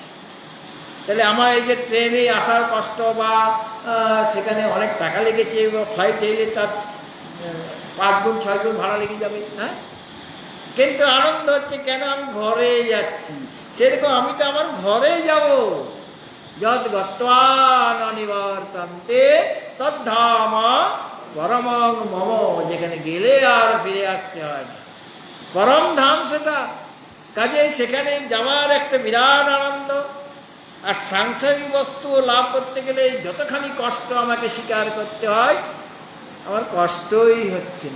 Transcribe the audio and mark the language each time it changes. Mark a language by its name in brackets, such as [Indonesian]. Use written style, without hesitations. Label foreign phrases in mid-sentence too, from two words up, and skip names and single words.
[Bangla] তাহলে আমার এই যে ট্রেনে আসার কষ্ট, বা সেখানে অনেক টাকা লেগেছে, বা ফ্লাইটে এলে তার 5 গুণ 6 গুণ ভাড়া লেগে যাবে। হ্যাঁ, কিন্তু আনন্দ হচ্ছে কেন? আমি ঘরে যাচ্ছি। সেরকম আমি তো আমার ঘরে যাব। [Sanskrit] যদ গত্বা ন নিবর্তন্তে তদ্ধাম পরমং মম, [Bangla] যেখানে গেলে আর ফিরে আসতে হয় না, পরম ধাম সেটা। কাজে সেখানে যাওয়ার একটা বিরাট আনন্দ। আর সাংসারিক বস্তু লাভ করতে গেলে যতখানি কষ্ট আমাকে স্বীকার করতে হয়, আমার কষ্টই হচ্ছে না।